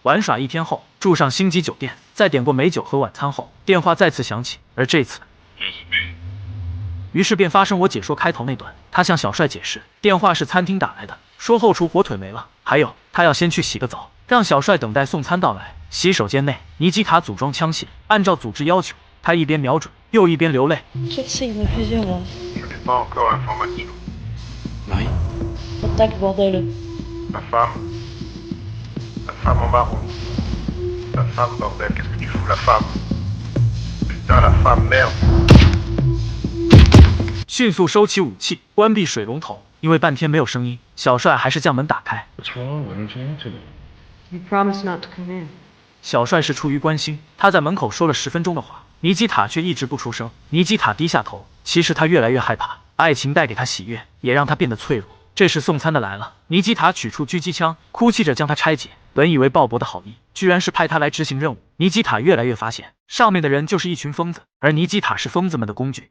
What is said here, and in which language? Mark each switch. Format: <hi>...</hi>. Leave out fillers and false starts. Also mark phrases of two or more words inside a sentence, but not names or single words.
<zh>玩耍1天后，住上星级酒店，在点过美酒和晚餐后，电话再次响起，而这次，于是便发生我解说开头那段。他向小帅解释，电话是餐厅打来的，说后厨火腿没了，还有他要先去洗个澡，让小帅等待送餐到来。洗手间内，尼基塔组装枪械，按照组织要求，他一边瞄准，又一边流泪。</zh> <fr>J'essaye de plusieurs. Je n'ai pas encore information. Marie, Attaque, bordel. La femme. La femme en marron. La femme, bordel, qu'est-ce que tu fous, la femme? Putain, la femme, merde.</fr> <zh>迅速收起武器，关闭水龙头。因为半天没有声音，小帅还是将门打开。</zh> <en>What's wrong? Why don't you answer me? You promised not to come in.</en> <zh>小帅是出于关心，他在门口说了10分钟的话，尼基塔却一直不出声。尼基塔低下头，其实他越来越害怕。爱情带给他喜悦，也让他变得脆弱。这时送餐的来了，尼基塔取出狙击枪，哭泣着将它拆解。本以为鲍勃的好意，居然是派他来执行任务。尼基塔越来越发现，上面的人就是一群疯子，而尼基塔是疯子们的工具。</zh>